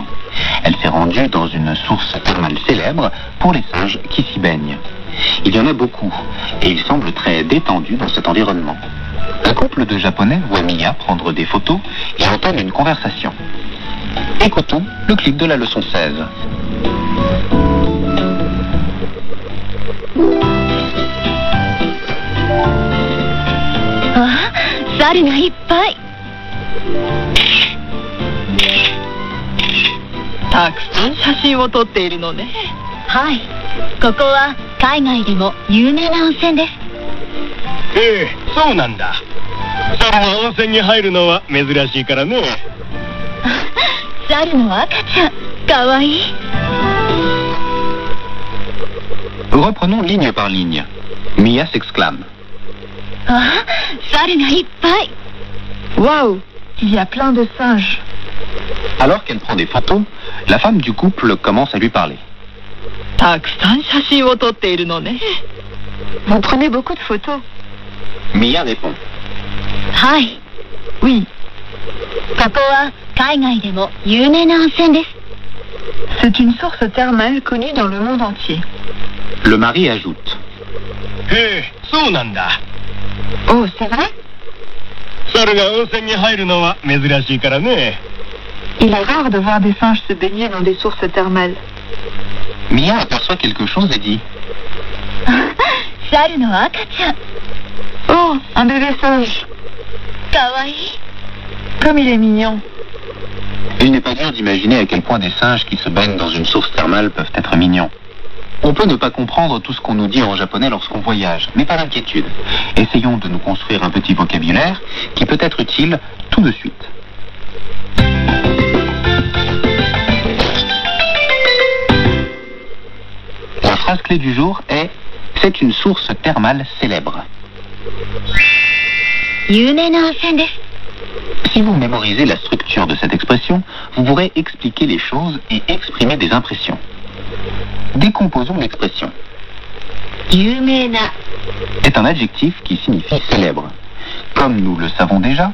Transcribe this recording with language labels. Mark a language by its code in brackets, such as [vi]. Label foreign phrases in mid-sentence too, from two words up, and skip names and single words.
[fr] Elle s'est rendue dans une source thermale célèbre pour les singes qui s'y baignent. Il y en a beaucoup et ils semblent très détendus dans cet environnement. Un couple de Japonais voit Mia prendre des photos et entend une conversation. Écoutons le clip de la leçon 16. [ja] 猿がいっぱい。たくさん写真を撮っているのね。はい、ここは海外でも有名な温泉です。ええ、そうなんだ。猿が温泉に入るのは珍しいからね。猿の赤ちゃん、かわいい。 [fr] Reprenons ligne par ligne. Mia s'exclame. [ja] あ、猿がいっぱい。 [fr] Waouh, il y a plein de singes. Alors qu'elle prend des photos, la femme du couple commence à lui parler. [ja] たくさん写真を撮っているのね。 [fr] Vous prenez beaucoup de photos. Mia répond. [ja] はい、 [fr] Oui, [ja] ここは海外でも有名な温泉です。 [fr] c'est une source thermale connue dans le monde entier. Le mari ajoute. [ja] ええ、そうなんだ。 [fr] Oh, c'est vrai? [ja] 猿が温泉に入るのは珍しいからね。 [fr] Il est rare de voir des singes se baigner dans des sources thermales. Mia aperçoit quelque chose et dit. [ja] 猿の赤ちゃん、 [fr] Oh, un bébé singe. [ja] かわいい。 [fr] Comme il est mignon. Il n'est pas dur d'imaginer à quel point des singes qui se baignent dans une source thermale peuvent être mignons. On peut ne pas comprendre tout ce qu'on nous dit en japonais lorsqu'on voyage, mais pas d'inquiétude. Essayons de nous construire un petit vocabulaire qui peut être utile tout de suite. La phrase clé du jour est « C'est une source thermale célèbre ». [ja] 有名な温泉です。 [fr] Si vous mémorisez la structure de cette expression, vous pourrez expliquer les choses et exprimer des impressions. Décomposons l'expression. [ja] 有名な [fr] est un adjectif qui signifie célèbre. Comme nous le savons déjà,